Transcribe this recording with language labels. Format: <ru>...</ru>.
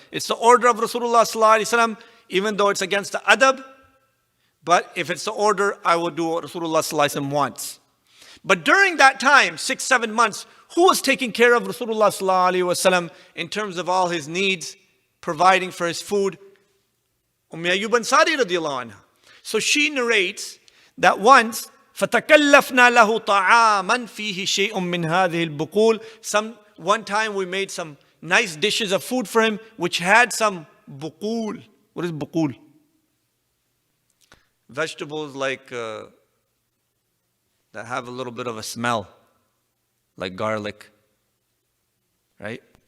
<en>It's the order of Rasulullah, even though it's against the adab. But if it's the order, I will do what Rasulullah wants. But during that time, 6-7 months, who was taking care of Rasulullah sallallahu alaihi wasallam in terms of all his needs, providing for his food? Ayyub Ansari Radhi-Allahu anha. So she narrates that once,</en> <ar>فَتَكَلَّفْنَا لَهُ طَعَامًا فِيهِ شَيْءٌ مِّنْ هَذِهِ الْبُقُولِ.</ar> <en>One time we made some nice dishes of food for him, which had some buqul. What is buqul? Vegetables like that have a little bit of a smell, like garlic, right?</en>